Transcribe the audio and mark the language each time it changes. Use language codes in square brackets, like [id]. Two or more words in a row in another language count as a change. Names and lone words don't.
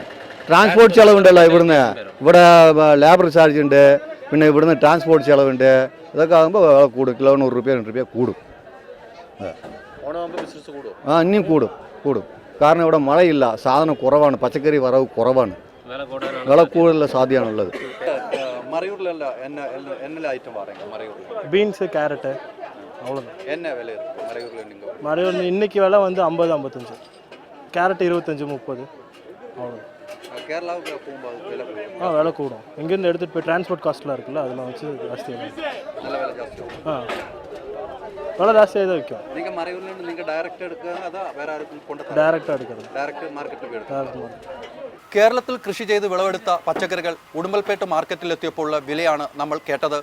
[ml] ട്രാൻസ്പോർട്ട് ചിലവുണ്ടല്ലോ ഇവിടുന്ന്. ഇവിടെ ലേബർ ചാർജ് ഉണ്ട്, പിന്നെ ഇവിടുന്ന് ട്രാൻസ്പോർട്ട് ചിലവുണ്ട്. ഇതൊക്കെ ആകുമ്പോൾ കൂടും. കിലോ 100 റുപ്യ 2 റുപ്യ കൂടും. ഇനിയും കൂടും. കാരണം ഇവിടെ മഴയില്ല, സാധനം കുറവാണ്, പച്ചക്കറി വരവ് കുറവാണ്, വില കൂടുതലുള്ള സാധ്യതയാണുള്ളത്. [ta] பீன்ஸு கேரட்டு அவ்வளோதான். மறையூர் இன்னைக்கு விலை வந்து 50-55, கேரட் 25-30 அவ்வளோ. விலை கூடும். இங்கேருந்து எடுத்துகிட்டு போய் டிரான்ஸ்போர்ட் காஸ்ட்லாம் இருக்குல்ல, அதெல்லாம் வச்சு ஜாஸ்தியாக விலை ஜாஸ்தியாக தான் விற்கும். [ml] ഡയറക്റ്റ് എടുക്കുന്നത്. കേരളത്തിൽ കൃഷി ചെയ്ത് വിളവെടുത്ത പച്ചക്കറികൾ ഉടുമ്പൽപേട്ട് മാർക്കറ്റിലെത്തിയപ്പോഴുള്ള വിലയാണ് നമ്മൾ കേട്ടത്.